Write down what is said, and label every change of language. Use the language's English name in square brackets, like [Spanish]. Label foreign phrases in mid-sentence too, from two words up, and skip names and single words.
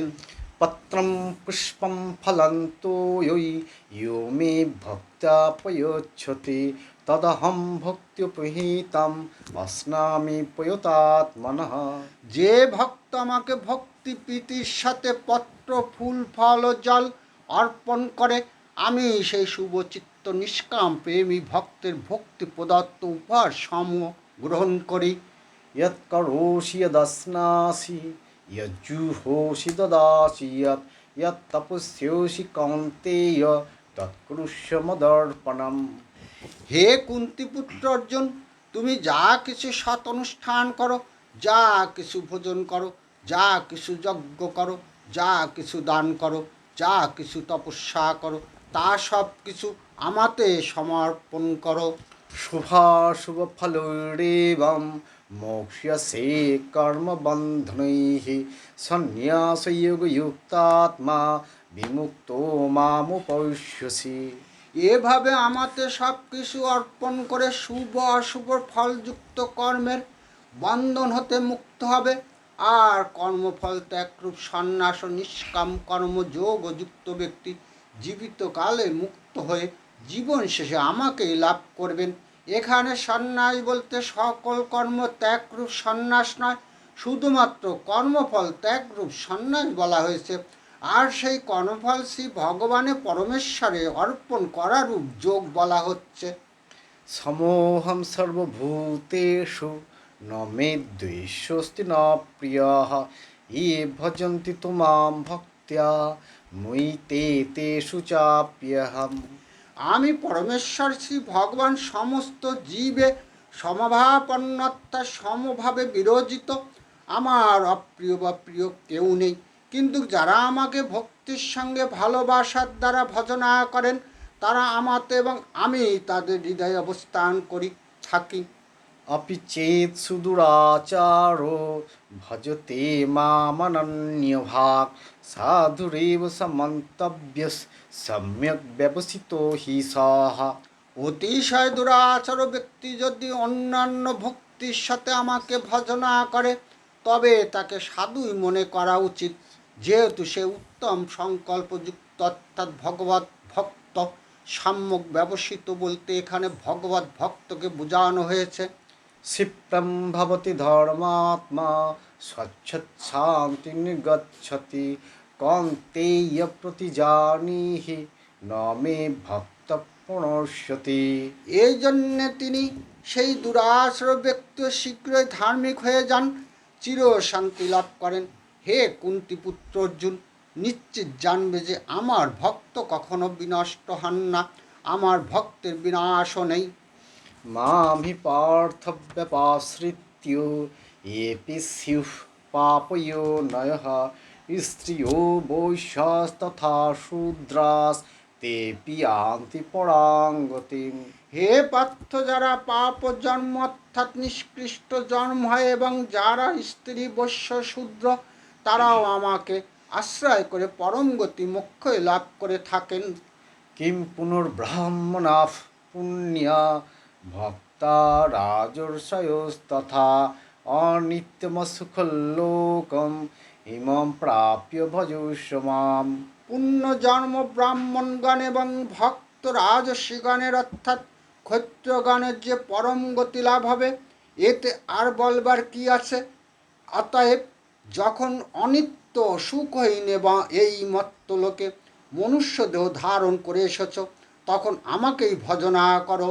[Sanskrit] পত্রম পুষ্পম ফলং তোয়ৈ ইয়ো মে ভক্ত্যা প্রয়চ্ছতি তদহং ভক্ত্যুপহীতম অস্নামি প্রয়তাত্মনঃ। [Bangla] যে ভক্ত আমাকে ভক্তি প্রীতির সাথে পত্র ফুল ফল ও জল অর্পণ করে, আমি সেই শুভচিত্ত নিষ্কাম প্রেমী ভক্তের ভক্তি প্রদত্ত উপহার সমূহ গ্রহণ করি। [Sanskrit] यत्करोषि यदश्नासि यज्जुहोषि ददासि यत्तपस्योषि कौन्तेय तत्कुरुष्व मदर्पणम्। [Bangla] হে কুন্তিপুত্র অর্জুন, তুমি যা কিছু সৎ অনুষ্ঠান করো, যা কিছু ভোজন করো, যা কিছু যজ্ঞ করো, যা কিছু দান করো, যা কিছু তপস্যা করো, তা সব কিছু আমাতে সমর্পণ করো। [Sanskrit] शुभाशुभफलैरेवं मोक्ष्यसे कर्मबन्धनैः सन्न्यासयोगयुक्तात्मा विमुक्तो मामुपैष्यसि। [Bangla] এভাবে আমাতে সব কিছু অর্পণ করে শুভ অশুভ ফলযুক্ত কর্মের বন্ধন হতে মুক্ত হবে, আর কর্মফল ত্যাগরূপ সন্ন্যাস ও নিষ্কাম কর্মযোগ যুক্ত ব্যক্তি জীবিতকালে মুক্ত হয়ে জীবন শেষে আমাকেই লাভ করবেন। এখানে সন্ন্যাস বলতে সকল কর্ম ত্যাগরূপ সন্ন্যাস নয়, শুধুমাত্র কর্মফল ত্যাগরূপ সন্ন্যাস বলা হয়েছে। আর সেই কর্মফল শ্রী ভগবানে পরমেশ্বরে অর্পণ করারূপ যোগ বলা হচ্ছে। [Sanskrit] समोऽहं सर्वभूतेषु न मे द्वेषोऽस्ति न प्रियः ये भजन्ति तु मां भक्त्या मुयि ते तेषु चाप्यहम्। [Bangla] আমি পরমেশ্বর শ্রী ভগবান সমস্ত জীবে সমভাবাপন্নতা সমভাবে বিরোজিত, আমার অপ্রিয় বা প্রিয় কেউ নেই। কিন্তু যারা আমাকে ভক্তির সঙ্গে ভালোবাসার দ্বারা ভজনা করেন, তারা আমাতে এবং আমি তাদের হৃদয়ে অবস্থান করি থাকি। [Sanskrit] अपि चेत् सुदुराचारो भजते मामनन्यभाक् साधुरेव समन्तव्यः सम्यक् व्यवसितो हि सः। [Bangla] অতিশয় দুরাচার ব্যক্তি যদি অন্যান্য ভক্তির সাথে আমাকে ভজনা করে, তবে তাকে সাধুই মনে করা উচিত, যেহেতু সে উত্তম সংকল্পযুক্ত অর্থাৎ ভগবত ভক্ত। সম্যক ব্যবসিত বলতে এখানে ভগবত ভক্তকে বোঝানো হয়েছে। [Sanskrit] क्षिप्रं भवति धर्मात्मा स्वच्छच्छान्तिर्गच्छति कौन्तेय प्रतिजानीहि न मे भक्तः प्रणश्यति। [Bangla] এই জন্যে তিনি সেই দুরাচার ব্যক্তি শীঘ্রই ধার্মিক হয়ে যান, চির শান্তি লাভ করেন। হে কুন্তিপুত্র অর্জুন, নিশ্চিত জানবে যে আমার ভক্ত কখনো বিনষ্ট হন না, আমার ভক্তের বিনাশও নেই। [Sanskrit] मां हि पार्थव्यपाश्रित्यो येऽपि स्युः पापयोनयः स्त्रियो वैश्यास्तथा शूद्रास्तेऽपि यान्ति परां गतिम्। [Bangla] হে পার্থ, যারা পাপ জন্ম অর্থাৎ নিষ্কৃষ্ট জন্ম হয় এবং যারা স্ত্রী বৈশ্য শূদ্র, তারাও আমাকে আশ্রয় করে পরম গতি মোক্ষই লাভ করে থাকেন। [Sanskrit] किं पुनर्ब्रह्मणाः पुण्या भक्ता राजर्षयोस्तथा अनित्यमसुखलोकम् इमं प्राप्य भजुष्य माम्। [Bangla] পুণ্য জন্ম ব্রাহ্মণগণ এবং ভক্ত রাজর্ষিগণের অর্থাৎ ক্ষত্রিয়গণের যে পরম গতি লাভ হবে, এতে আর বলবার কি আছে। অতএব যখন অনিত্য সুখহীন এবং এই মত্তলোকে মনুষ্য দেহ ধারণ করে এসেছ, তখন আমাকেই ভজনা করো।